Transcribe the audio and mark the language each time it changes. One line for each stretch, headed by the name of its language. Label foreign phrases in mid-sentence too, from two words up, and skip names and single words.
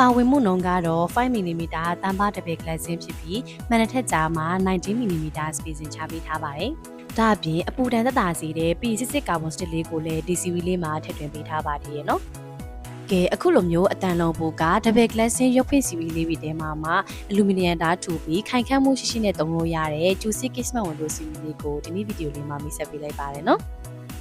Burmese: ဝင်မှုနှုန်းကတော့ 5mm တန်ပါတပည့် glassing ဖြစ်ပြီးမှန်တဲ့ထက်ကြားမှာ 19mm spacing ချပေးထားပါတယ်။ဒါအပြင်အပူဒဏ်သက်သာစေတဲ့ P66
English: carbon steel
Burmese: လေးကိုလည်းဒီ series လေးမှာထည့်သွင်းပေးထားပါသေးရဲ့เนาะကဲအခုလိုမျိုးအတန်လုံးပိုက
English: double glassing
Burmese: ရုပ်ဖွင့် series လေးတွေထဲမှာအလူမီနီယံဓာတ်ထူပြီးခိုင်ခန့်မှုရှိရှိနဲ့သုံးလို့ရတဲ့ကျူစစ်
English: casement window series
Burmese: လေးကိုဒီနေ့ဗီဒီယိုလေးမှာမိတ်ဆက်ပေးလိုက်ပါတယ်နော်။